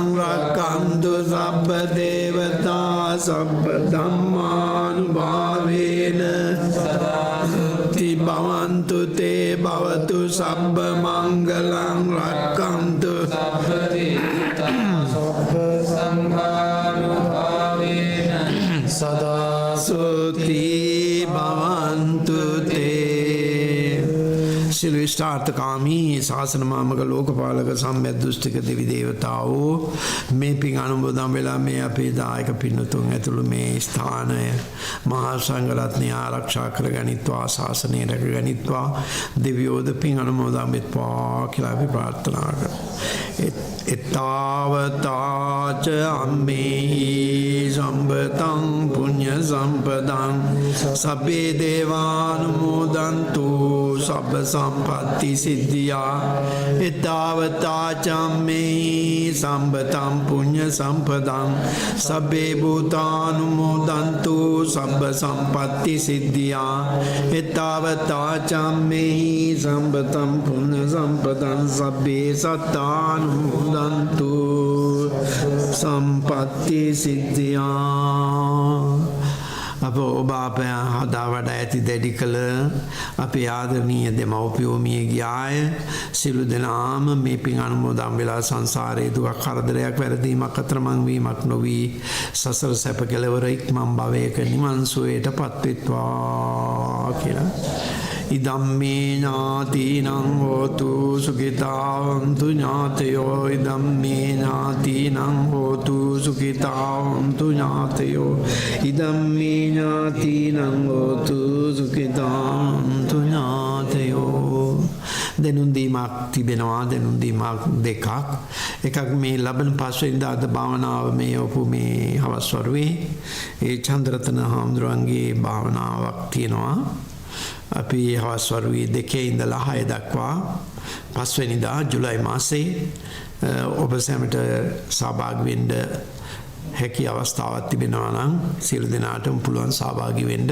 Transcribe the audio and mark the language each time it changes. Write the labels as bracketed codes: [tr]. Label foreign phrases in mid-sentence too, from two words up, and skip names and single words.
[pi] rakantu sabba devata sabba dhammanubhavena sada sotti bhavantu te bhavatu sabba mangalam rakantu sabba devata sabba sanghanubhavena sada sotti bhavantu te. [si] සිළු ඉෂ්ඨාර්ථකාමී ශාසන මාමක ලෝකපාලක සම්මැද්දුෂ්ටික දෙවි දේවතාවෝ මේ පින් අනුමෝදන් වෙලා මේ අපේ දායක පින්නතුන් ඇතුළු මේ ස්ථානය මහා සංඝරත්නය ආරක්ෂා කරගනිත්වා ශාසනය රැකගනිත්වා දෙවියෝද පින් අනුමෝදන් වෙත්වා කියලා අපි ප්‍රාර්ථනා කරමු. [pi] එත්තාවතාච අම්මේහි සම්පතං පුඤ්ඤ සම්පදං සබ්බේ දේවානුමෝදන්තු සබ්බ සම්පත්ති සිද්ධියා එත්තාවතාච අම්මේහි සම්පතං පුඤ්ඤ සම්පදං සබ්බේ භූතානුමෝදන්තු සබ්බ සම්පත්ති සිද්ධියා එත්තාවතාච අම්මේහි සම්පතං පුඤ්ඤ සම්පදං සබ්බේ සත්තානුමෝදන්තු සම්පත්ති සිද්ධියා. [si] අප ඔබ අප හදා වඩා ඇති දැඩි කළ අපේ ආදරණීය දෙමව්පියෝ මිය ගියාය. සියලු දෙනාම මේ පින් අනුමෝදන් වෙලා සංසාරයේ දුක් කරදරයක් වැරදීමක් අතරමං වීමක් නොවී සසර සැප කෙලවර ඉක්මන් භවයක නිවන් සුවයටපත් වෙත්වා කියලා. [pi] ඉදම්මේ ඥාතිනං හෝතු සුඛිතාවන්තු ඥාතයෝ ඉදම්මේ ඥාතිනං හෝතු සුඛිතාවන්තු ඥාතයෝ ඉදම්මේ ඥාතිනං හෝතු සුඛිතාවන්තු ඥාතයෝ. [si] දෙනුම් දීමක් තිබෙනවා. දෙනුම් දීමක් දෙකක්. එකක් මේ ලබන පස්වෙනිදා අද භාවනාව මේ ඔපු මේ හවස් වරුවේ ඒ චන්ද්‍රරතන හාමුදුරුවන්ගේ භාවනාවක් තියෙනවා. අපි හවස් වරුවේ 2 ඉඳලා 6 දක්වා පස්වෙනිදා ජුලයි මාසේ ඔබ සැමට සහභාගී වෙන්න හැකි අවස්ථාවක් තිබෙනවා නම් සියලු දෙනාටම පුළුවන් සහභාගී වෙන්න.